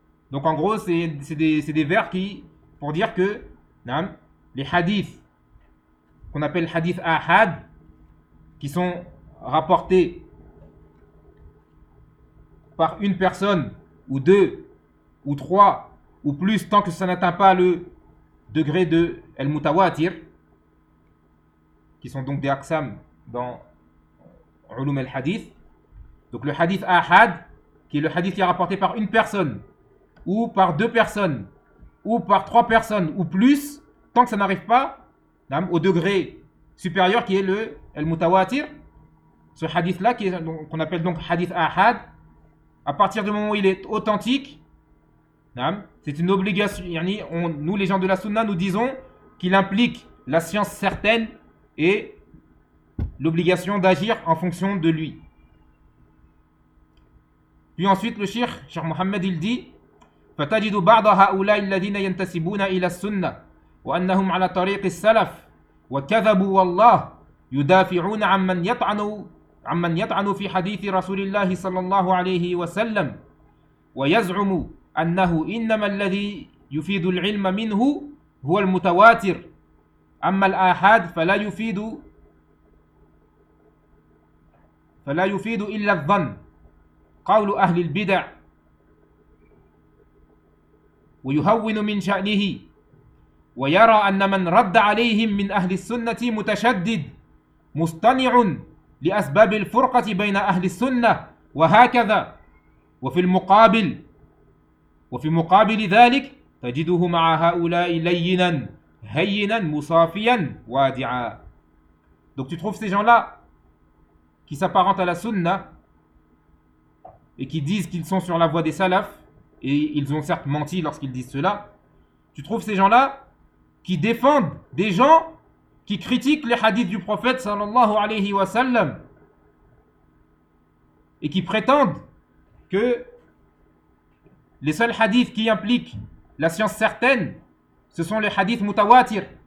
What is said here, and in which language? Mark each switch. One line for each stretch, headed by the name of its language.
French: Donc en gros, c'est des vers qui, pour dire que les hadiths qu'on appelle hadith ahad, qui sont rapportés par une personne ou deux ou trois ou plus tant que ça n'atteint pas le degré de al-mutawatir, qui sont donc des aqsam dans Ulum al-Hadith. Donc le hadith ahad, qui est le hadith qui est rapporté par une personne, ou par deux personnes, ou par trois personnes, ou plus, tant que ça n'arrive pas au degré supérieur qui est le al-mutawatir, ce hadith-là, qu'on appelle donc hadith ahad, à partir du moment où il est authentique, c'est une obligation. Nous, les gens de la sunna, nous disons qu'il implique la science certaine et l'obligation d'agir en fonction de lui. Puis ensuite, le Cheikh Mohammed, il dit,
Arabic: فتجد بعض هؤلاء الذين ينتسبون إلى السنة وأنهم على طريق السلف وكذبوا والله يدافعون عن من يطعن في حديث رسول الله صلى الله عليه وسلم، ويزعم أنه إنما الذي يفيد العلم منه هو المتواتر، أما الآحاد فلا يفيد إلا الظن. قول أهل البدع ويهون من شأنه، ويرى أن من رد عليهم من أهل السنة متشدد مصطنع لأسباب الفرقة بين أهل السنة وهكذا. وفي مقابل ذلك تجده مع هؤلاء لينا هينا مصافيا وادعا.
French: Donc tu trouves ces gens-là qui s'apparentent à la sunna et qui disent qu'ils sont sur la voie des salafs, et ils ont certes menti lorsqu'ils disent cela. Tu trouves ces gens-là qui défendent des gens qui critiquent les hadiths du prophète sallallahu alayhi wa sallam et qui prétendent que les seuls hadiths qui impliquent la science certaine, ce sont les hadiths mutawatir.